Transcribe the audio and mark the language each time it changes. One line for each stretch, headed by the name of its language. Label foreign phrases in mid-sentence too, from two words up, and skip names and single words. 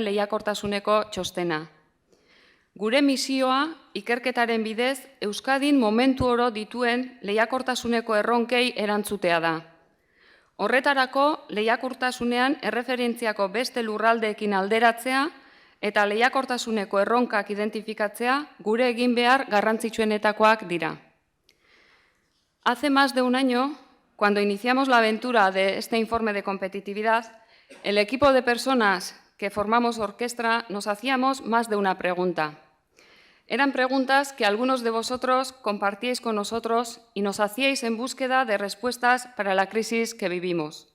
Basque: lehiakortasuneko txostena. Gure misioa, ikerketaren bidez, Euskadin momentu oro dituen lehiakortasuneko erronkei erantzutea da. Horretarako, lehiakortasunean erreferentziako beste lurraldeekin alderatzea eta lehiakortasuneko erronkak identifikatzea gure egin behar garrantzitsuenetakoak dira.
Spanish: Hace más de un año, cuando iniciamos la aventura de este informe de competitividad, el equipo de personas que formamos Orkestra nos hacíamos más de una pregunta. Eran preguntas que algunos de vosotros compartíais con nosotros y nos hacíais en búsqueda de respuestas para la crisis que vivimos.